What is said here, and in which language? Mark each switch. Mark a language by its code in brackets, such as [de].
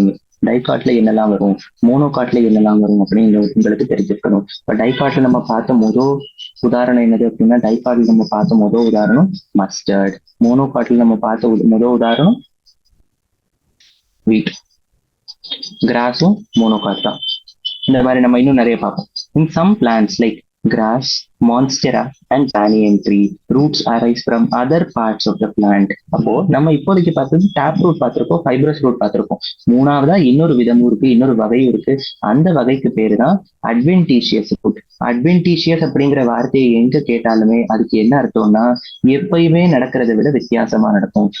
[ta] நீங்க டைகாட்ல என்னெல்லாம் வரும், மோனோகாட்ல என்னெல்லாம் வரும் அப்படின்னு உங்களுக்கு தெரிஞ்சிருக்கணும். இப்ப டைகாட்ல நம்ம பார்த்த முதல் உதாரணம் என்னது அப்படின்னா, டைகாட்ல நம்ம பார்த்த முதல் உதாரணம் மஸ்டர்ட். மோனோகாட்ல நம்ம பார்த்த முதல் உதாரணம் வீட். கிராஸும் மோனோகாட் தான். இந்த மாதிரி நம்ம இன்னும் நிறைய பார்ப்போம். [en] In some plants like grass, monstera and banyan tree, roots arise from other parts of the plant. [ta] அப்போ நம்ம இப்போதைக்கு பார்த்தது டேப் ரூட் பார்த்திருக்கோம், ஃபைப்ரஸ் ரூட் பார்த்திருக்கோம். மூணாவதா இன்னொரு விதமும் இருக்கு, இன்னொரு வகையும் இருக்கு. அந்த வகைக்கு பேரு தான் அட்வென்டிஷியஸ் ரூட். அட்வென்டிஷியஸ் அப்படிங்கிற வார்த்தையை எங்க கேட்டாலுமே அதுக்கு என்ன அர்த்தம்னா எப்பயுமே நடக்கிறத விட வித்தியாசமா நடக்கும்.